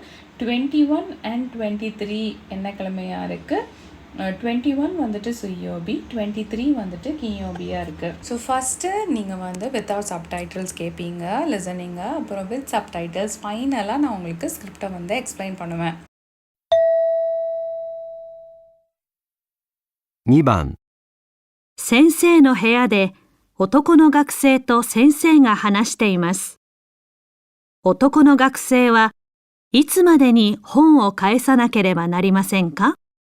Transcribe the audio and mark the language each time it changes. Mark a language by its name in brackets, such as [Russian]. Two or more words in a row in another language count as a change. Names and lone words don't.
[Tamil] 21 and 23 என்ன கிழமையாக இருக்குது, 21 சுயோபி, 23 கியோபியாக இருக்குது. [English] so first [Tamil] நீங்கள் [English] without subtitles [Tamil] கேட்பீங்க லிசனிங்க, அப்புறம் [English] with subtitles. [Tamil] ஃபைனலாக நான் உங்களுக்கு [English] script explain [Tamil] பண்ணுவேன். [Japanese] 2 番、先生の部屋で男の学生と先生が話しています。男の学生はいつまでに本を返さなければなりませんか？